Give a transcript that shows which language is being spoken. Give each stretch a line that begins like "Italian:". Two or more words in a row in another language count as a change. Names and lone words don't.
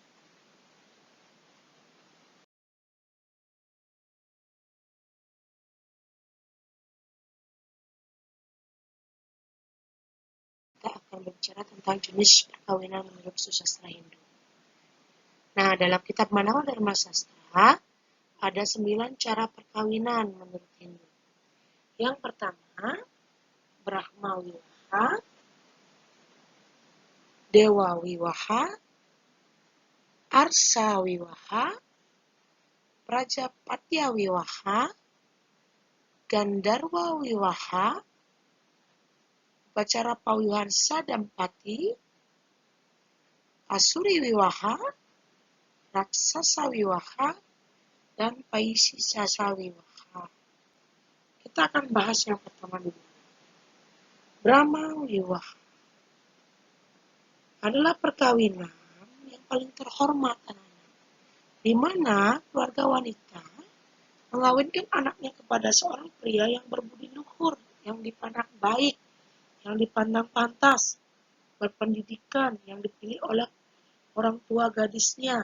Indonesian: Kita akan berbicara tentang jenis perkawinan menurut sastra Hindu. Nah, dalam kitab Manawa Dharma Sastra, ada 9 cara perkawinan menurut Hindu. Yang pertama, Brahma Wiwaha, Dewa Wiwaha, Arsa Wiwaha, Prajapatya Wiwaha, Gandarwa Wiwaha, Upacara Pawiwahan Sadampati, Asuri Wiwaha, Raksasa Wiwaha, dan Paisisasa Wiwaha. Kita akan bahas yang pertama dulu. Brahma Wiwaha adalah perkawinan yang paling terhormat, di mana keluarga wanita mengawinkan anaknya kepada seorang pria yang berbudi luhur, yang dipandang baik, yang dipandang pantas, berpendidikan, yang dipilih oleh orang tua gadisnya.